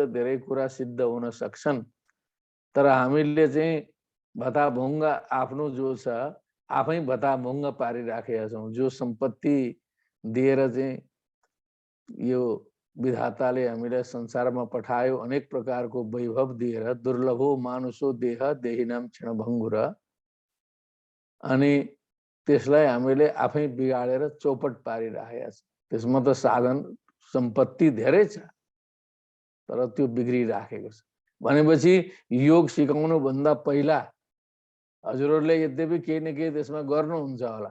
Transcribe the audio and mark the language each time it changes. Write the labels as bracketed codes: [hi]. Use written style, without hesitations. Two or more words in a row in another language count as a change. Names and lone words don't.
[ne] धेरै कुरा सिद्ध हुन सक्छन्। तर हामीले चाहिँ भताभुङ्ग आफ्नो जो छ आफै भताभुङ्ग पारिराखेका छौँ। जो सम्पत्ति दिएर चाहिँ यो विधाताले हामीलाई संसारमा पठायो अनेक प्रकारको वैभव दिएर [sa] दुर्लभो मानुषो देह देहिनाम क्षणभङ्गुर [ne] अनि त्यसलाई हामीले आफै बिगाडेर चौपट पारिराखेका छौँ। त्यसमा त साधन सम्पत्ति धेरै छ तर त्यो बिग्रिराखेको छ। भनेपछि योग सिकाउनु भन्दा पहिला हजुरहरूले यद्यपि केही न केही त्यसमा गर्नुहुन्छ होला।